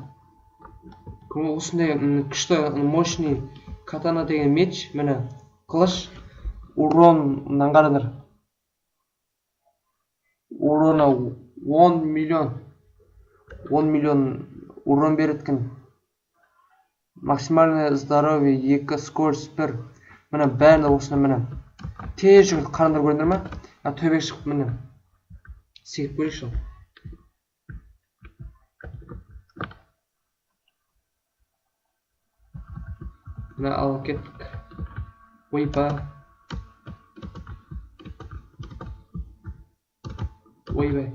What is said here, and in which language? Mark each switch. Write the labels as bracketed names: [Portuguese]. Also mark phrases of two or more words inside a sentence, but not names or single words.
[Kazakh] Осындай күшті мощный катана деген меч. Міне. Қылыш. Урон мынаны қараңдар. Урона 10 миллион. 10 миллион урон береткен. [Russian] Максимальное здоровье 2, скорость 1. [Kazakh] Міне бәрі осыны міне. Тез жүгірді, қарандар көрдіңдер ме? Төбеге шығып міне. Секіп көрейікші. Міне алып кеттік. Ойба. Ойбай.